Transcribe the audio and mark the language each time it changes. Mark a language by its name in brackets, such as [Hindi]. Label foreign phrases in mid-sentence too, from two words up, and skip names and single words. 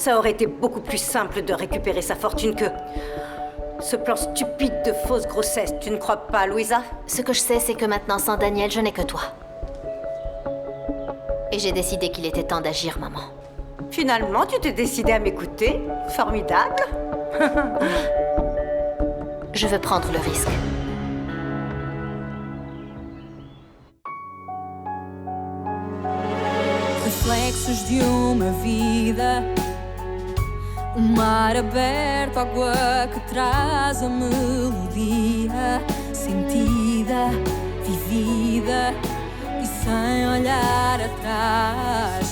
[French] Ça aurait été beaucoup plus simple de récupérer sa fortune que... ce plan stupide de fausse grossesse, tu ne crois pas, Louisa? Ce que je sais, c'est que maintenant, sans Daniel, je n'ai que toi. Et j'ai décidé qu'il était temps d'agir, maman. Finalement, tu t'es décidée à m'écouter? Formidable. Je veux prendre le risque. [Portuguese] Reflexos de uma vida, mar aberto, água que traz a melodia, sentida, vivida e sem olhar atrás.